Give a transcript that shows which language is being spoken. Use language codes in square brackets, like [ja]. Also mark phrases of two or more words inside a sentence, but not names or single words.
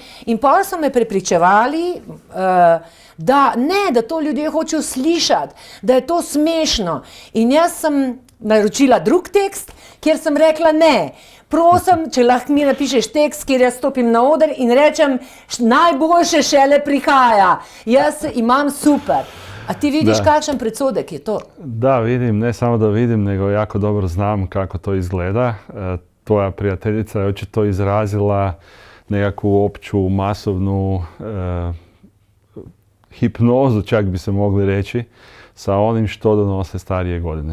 [sl] In pa so me prepričevali, da to ljudje hočejo slišati, da je to smešno. In jaz sem naročila drug tekst, kjer sem rekla ne. Prosim, če lahko mi napišeš tekst, kjer jaz stopim na oder in rečem, najboljše šele prihaja. Jaz imam super. A ti vidiš kakšen predsodek je to? [hr] Da, vidim, ne samo da vidim, nego jako dobro znam kako to izgleda. Tvoja prijateljica je očito izrazila nekakvu opću masovnu hipnozu, čak bi se mogli reći, sa onim što donose starije godine.